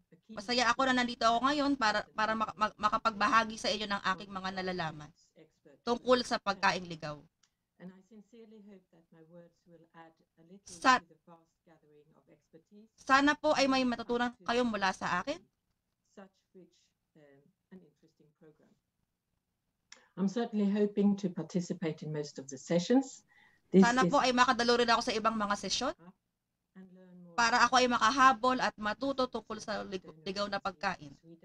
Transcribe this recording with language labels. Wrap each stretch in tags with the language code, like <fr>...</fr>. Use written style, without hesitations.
<tl>Masaya ako na nandito ako ngayon para makapagbahagi sa inyo ng aking mga nalalaman tungkol sa pagkaing ligaw.</tl> <en>And I sincerely hope that my words will add a little to the vast gathering of expertise.</en> <tl>Sana po ay may matutunan kayo mula sa akin.</tl> <en>Such rich and interesting program. I'm certainly hoping to participate in most of the sessions.</en> <tl>Sana po ay makadalo rin ako sa ibang mga sesyon para ako ay makahabol at matuto tungkol sa ligaw na pagkain.</tl>